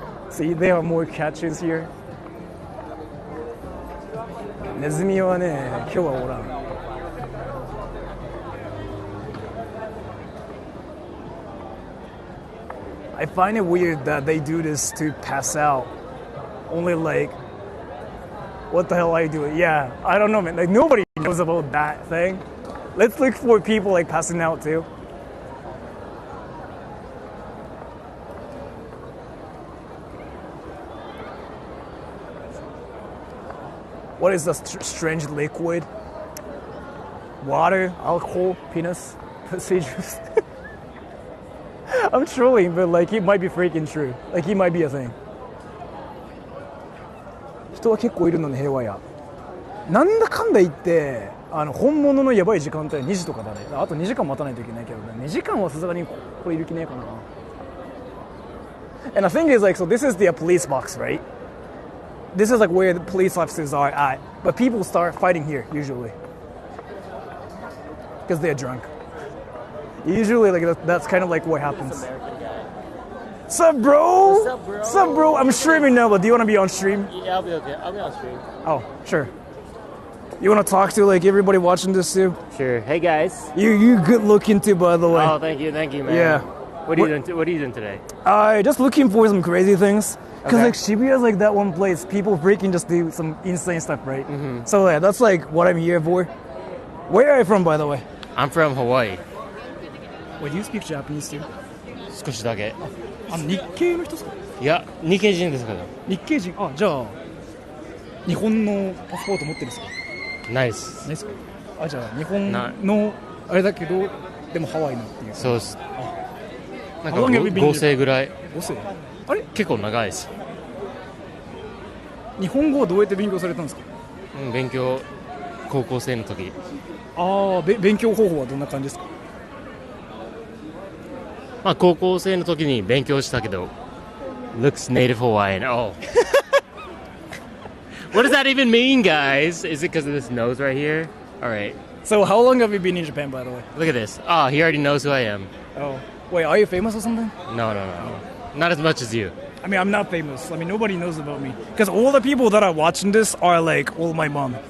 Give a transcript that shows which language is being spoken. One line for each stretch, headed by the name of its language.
English: See, there are more catches here.
Japanese: ネズミはね、今日はおらん。
English: I find it weird that they do this to pass out. Only like, what the hell are you doing? Yeah, I don't know, man. Like nobody knows about that thing. Let's look for people like passing out too. What is the strange liquid? Water, alcohol, penis, pussy juice. I'm trolling, but like it might be freaking true. Like it might be a thing.
Japanese: 人は結構いるのに平和や。なんだかんだ言って、本物のやばい時間帯は2時とかだね。あと2時間待たないといけないけどね。2時間はさすがにこれいる気ねえかな。
English: And the thing is like, so this is the police box, right? This is like where the police officers are at. But people start fighting here, usually. Because they're drunk. Usually, like that's kind of like what happens. Sup, bro? What's up, bro? Sup, bro? I'm streaming now, but do you want to be on stream? Yeah, I'll be okay. I'll be on stream. Oh, sure. You want to talk to like everybody watching this too? Sure. Hey guys. You good looking too, by the way. Oh, thank you, man. Yeah. What are you doing? What are you doing today? Just looking for some crazy things. Cause Okay. like Shibuya is like that one place people freaking just do some insane stuff, right? Mm-hmm. So yeah, that's like what I'm here for. Where are you from, by the way? I'm from Hawaii. Wait, do you speak Japanese too?
Japanese: 少しだけ。日系の人ですか？いや、日系人ですけど。日系人。あ、じゃあ日本のパスポート持ってるんですか？ないっす。ないですか？あ、じゃあ日本のあれだけどでもハワイのっていう。そうっす。なん
English: How long have you
Japanese: か
English: been
Japanese: 合成ぐらい。 5世。あれ？結構長いです。日本語はどうやって勉強されたんですか？勉強高校生の時。ああ、勉強方法はどんな感じですか？まあ高校生の時に勉強したけど。
English: Looks native Hawaiian. Oh. What does that even mean, guys? Is it because of this nose right here? All right. So how long have you been in Japan, by the way? Look at this. Oh, he already knows who I am. Oh, wait, are you famous or something? No. Not as much as you. I mean, I'm not famous. I mean, nobody knows about me. Because all the people that are watching this are like all my mom.